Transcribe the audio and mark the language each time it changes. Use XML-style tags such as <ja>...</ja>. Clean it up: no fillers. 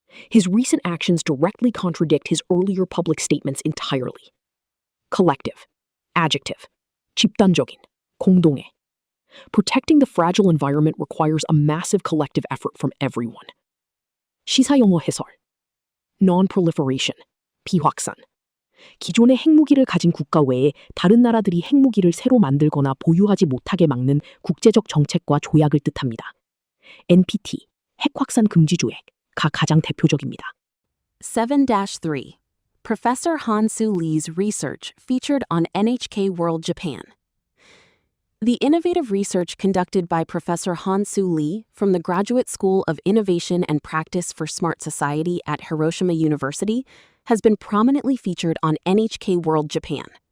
<en>His recent actions directly contradict his earlier public statements entirely. Collective. Adjective.</en> <ko>집단적인. 공동의.</ko> <en>Protecting the fragile environment requires a massive collective effort from everyone.</en> <ko>시사용어 해설. Non-proliferation. 비확산. 기존의 핵무기를 가진 국가 외에 다른 나라들이 핵무기를 새로 만들거나 보유하지 못하게 막는 국제적 정책과 조약을 뜻합니다. NPT, 핵확산 금지 조약가 가장 대표적입니다. 7-3.</ko> <en>Professor Han-Soo Lee's research featured on NHK World Japan. The innovative research conducted by Professor Han-Soo Lee from the Graduate School of Innovation and Practice for Smart Society at Hiroshima University has been prominently featured on NHK World Japan.</en>